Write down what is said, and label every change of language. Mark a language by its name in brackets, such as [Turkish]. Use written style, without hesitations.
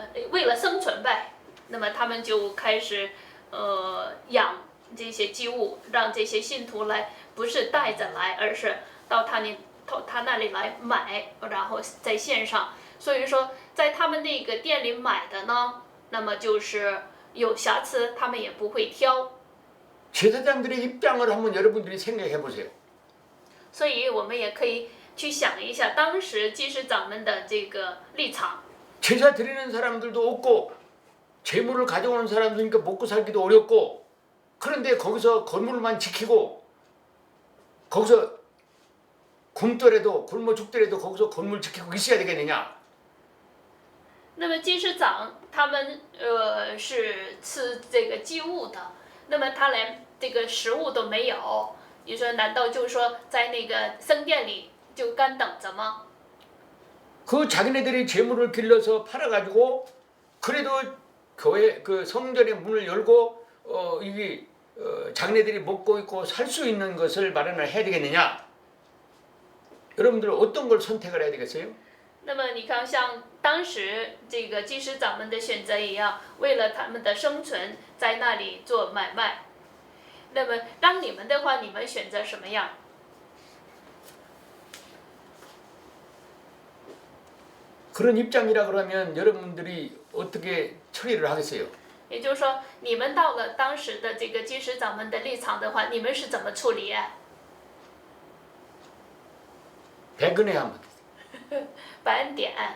[Chinese] 为了生存呗，那么他们就开始养这些祭物，让这些信徒来不是带着来，而是到他那里来买，然后在线上。所以说，在他们那个店里买的呢，那么就是有瑕疵，他们也不会挑。 [Korean] 제사장들의 입장을 한번 여러분들이 생각해 보세요. [Chinese] 所以我们也可以去想一下当时祭司长们的这个立场。 [Korean] 제사 드리는 사람들도 없고 재물을 가져오는 사람들이니까 먹고 살기도 어렵고 그런데 거기서 건물만 지키고 거기서 굶더라도 굶어 죽더라도 거기서 건물 지키고 있어야 되겠느냐? [Chinese] 那么祭司长他们是吃这个祭物的，那么他连这个食物都没有，你说难道就是说在那个圣殿里就干等着吗？ [Korean] 그 자기네들이 재물을 길러서 팔아가지고 그래도 교회 그 성전의 문을 열고 이게 자기네들이 먹고 있고 살 수 있는 것을 마련을 해야 되겠느냐? 여러분들 어떤 걸 선택을 해야 되겠어요? [Chinese] 那么你看，像当时这个祭司长们的选择一样，为了他们的生存，在那里做买卖。那么让你们的话，你们选择什么样？ [Korean] 그런 입장이라 그러면 여러분들이 어떻게 처리를 하겠어요? [Chinese] 也就是说，你们到了当时的这个祭司长们的立场的话，你们是怎么处理？ [Korean] 백은혜 한번. [Chinese] 白恩典。